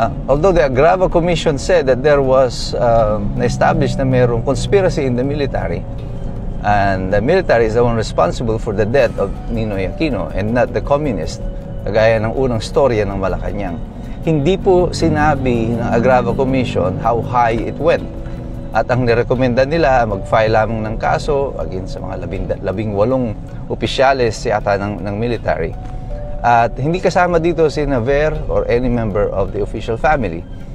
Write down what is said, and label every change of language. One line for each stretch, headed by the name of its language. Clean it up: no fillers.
English: Although the Agrava Commission said that there was
Filipino: na-established na mayroong
English: conspiracy in the military, and the military is the one responsible for the death of Ninoy Aquino and not the communist,
Filipino: kagaya ng unang storya ng Malacanang. Hindi po sinabi ng Agrava Commission
English: how high it went.
Filipino: At ang nirekomenda nila, mag-file lamang ng kaso against sa mga 18 opisyales yata ng military. At hindi kasama dito si Ver
English: or any member of the official family.